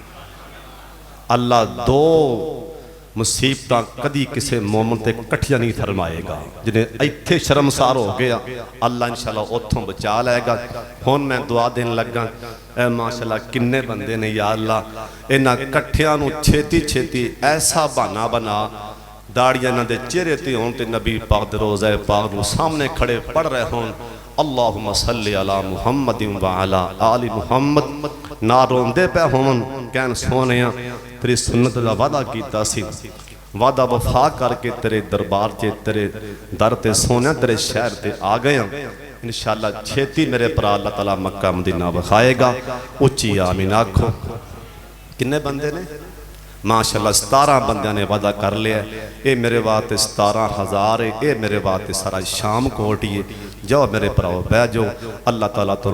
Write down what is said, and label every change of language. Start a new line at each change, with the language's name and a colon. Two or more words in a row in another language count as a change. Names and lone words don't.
Punjabi: اللہ دو مصیبت کدی کسی مومن تے کٹھیاں نہیں فرمائے گا جنہاں ایتھے شرمسار ہو گیا اللہ ان شاء اللہ اوتھوں بچا لئے گا ہݨ میں دعا دین لگا اے ماشاءاللہ کنے بندے نے یا اللہ انہاں کٹھیاں نوں چھیتی چھیتی ایسا بہانہ بنا داڑھیاں انہاں دے چہرے تے ہوݨ تے نبی پاک دے روضہ پاک نوں سامنے کھڑے پڑھ رہے ہوݨ
Arabic: اللهم صل على محمد و على آل محمد
Punjabi: نا روندے پئے ہوون کہن سوہنیا تیری سنت دا وعدہ کیتا سی وعدہ وفا کر کے تیرے دربار چ تیرے در تے سوہنیا تیرے شہر تے آ گئے ان شاء اللہ چھیتی میرے بھرا اللہ تعالیٰ مکہ مدینہ وکھائے گا اچی آمین آکھو کنے بندے نے ماشاءاللہ 17 بندیاں نے وعدہ کر لیا اے میرے واسطے 17,000 اے اے میرے واسطے سارا شام کوٹ ہی جاؤ میرے بھراؤ بہہ جاؤ اللہ تعالیٰ تہانوں